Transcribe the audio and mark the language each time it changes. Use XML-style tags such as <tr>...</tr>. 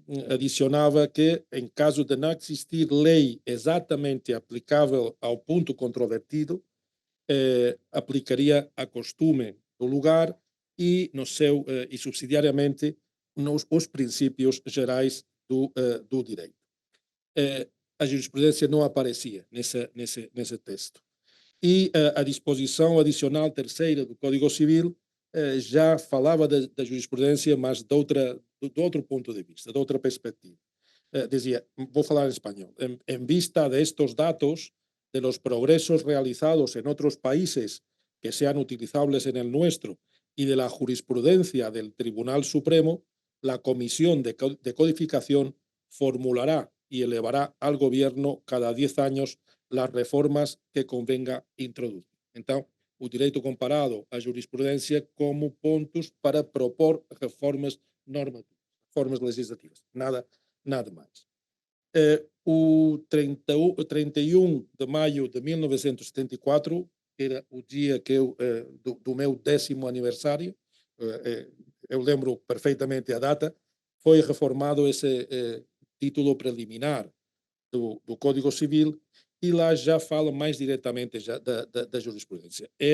<pt>adicionava que, em caso de não existir lei exatamente aplicável ao ponto controvertido, aplicaria a costume do lugar e, e subsidiariamente, os princípios gerais do direito. A jurisprudência não aparecia nesse texto. E a disposição adicional terceira do Código Civil já falava da jurisprudência, mas de outro ponto de vista, de outra perspectiva. Dizia, vou falar em espanhol,</pt> <es>en vista de estos datos, de los progresos realizados en otros países que sean utilizables en el nuestro y de la jurisprudencia del Tribunal Supremo, la Comisión de Codificación formulará y elevará al Gobierno cada 10 años las reformas que convenga introducir.</es> <pt>Então, o direito comparado à jurisprudência como pontos para propor reformas normativas, reformas legislativas, nada mais. O 31 de maio de 1974, era o dia do meu 10º aniversário, eu lembro perfeitamente a data, foi reformado esse título preliminar do Código Civil e lá já fala mais diretamente da jurisprudência.</pt>